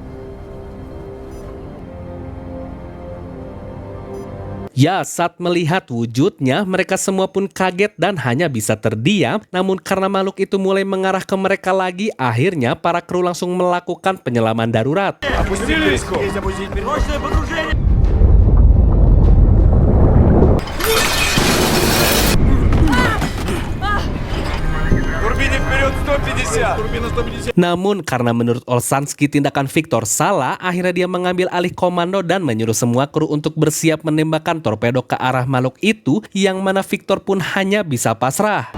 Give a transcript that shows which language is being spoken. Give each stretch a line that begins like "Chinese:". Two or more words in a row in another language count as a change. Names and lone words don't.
Indonesian: Ya, saat melihat wujudnya, mereka semua pun kaget dan hanya bisa terdiam. Namun karena makhluk itu mulai mengarah ke mereka lagi, akhirnya para kru langsung melakukan penyelaman darurat.
Russian: Опустили риску. Есть опустить. Срочное погружение. Турбине вперед, 100 150!
Indonesian: Namun karena menurut Olshansky tindakan Victor salah, akhirnya dia mengambil alih komando dan menyuruh semua kru untuk bersiap menembakkan torpedo ke arah makhluk itu, yang mana Victor pun hanya bisa pasrah.